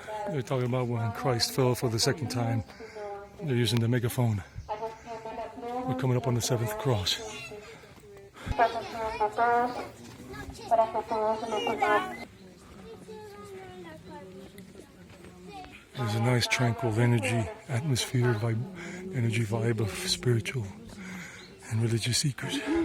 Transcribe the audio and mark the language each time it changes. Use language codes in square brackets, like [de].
[en] They're talking about when Christ fell for the second time. They're using the megaphone. We're coming up on the seventh cross. [es] disposición de todos para que todos nos unamos. [en] There's a nice tranquil energy, atmosphere, energy vibe of spiritual and religious seekers.